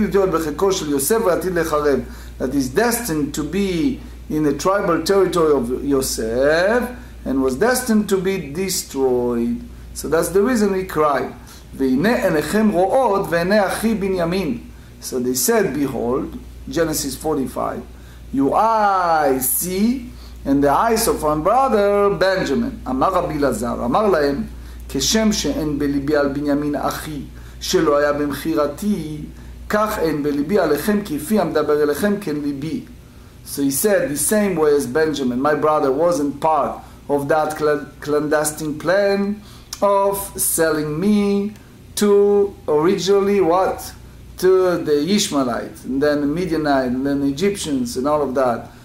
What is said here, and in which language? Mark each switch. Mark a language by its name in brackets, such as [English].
[Hebrew] בחלקו של יוסף ועתיד לחרב, [English] that is destined to be in the tribal territory of Yosef and was destined to be destroyed. So that's the reason we cry. [Hebrew] והנה עיניכם רואות ועיני אחי בנימין. [English] So they said, behold, Genesis 45, your eyes see, and the eyes of our brother Benjamin. [Hebrew] אמר רבי אלעזר, אמר להם, כשם שאין בליבי על בנימין אחי, שלא היה במכירתי, כך אין בליבי עליכם, כפי המדבר אליכם כן ליבי. [English] So he said, the same way as Benjamin, my brother wasn't part of that clandestine plan of selling me to originally what? To the Ishmaelites, and then the Midianites, and then the Egyptians, and all of that.